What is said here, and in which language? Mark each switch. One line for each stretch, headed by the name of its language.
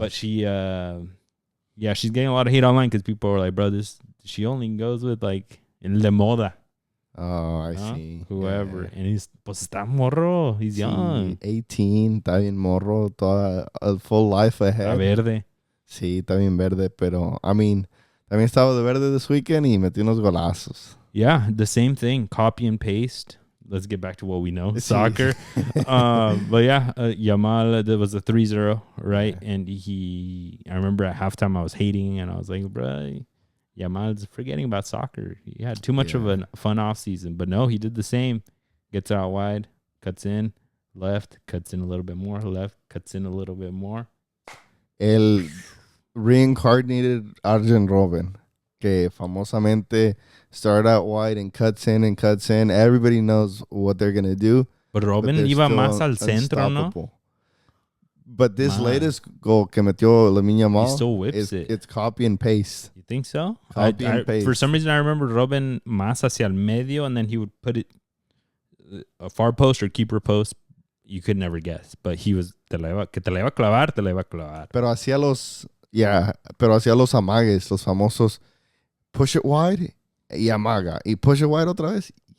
English: But she, she's getting a lot of hate online because people are like, bro, she only goes with like
Spanish: el de moda.
English: Oh, I see. Whoever. Yeah. And he's,
Spanish: pues está morro.
English: He's young.
Spanish: 18, está bien morro. Toda
English: a full life ahead.
Spanish: Está verde. Sí, está bien verde, pero,
English: I mean,
Spanish: también estaba de verde
English: this weekend
Spanish: y metió unos golazos.
English: Yeah, the same thing. Copy and paste. Let's get back to what we know. Soccer. But yeah, Yamal, there was a 3-0, right? Yeah. And I remember at halftime I was hating and I was like, bro, Yamal's forgetting about soccer. He had too much of a fun off season. But no, he did the same. Gets out wide, cuts in, left, cuts in a little bit more, left, cuts in a little bit more. El reincarnated Arjen Robben,
Spanish: que famosamente
English: started out wide and cuts in. Everybody knows what they're going to do. But
Spanish: Robben iba más al centro, ¿no?
English: But this latest goal
Spanish: que metió
English: Lamine Yamal, he still whips it. It's copy and paste. You think so? Copy and paste. For some reason, I remember Robben
Spanish: más hacia el medio,
English: and then he would put it a far post or keeper post. You could never guess, but he was
Spanish: que te la iba a clavar. Pero hacía los amagues, los famosos
English: push it wide
Spanish: y amaga y push it wide otra vez.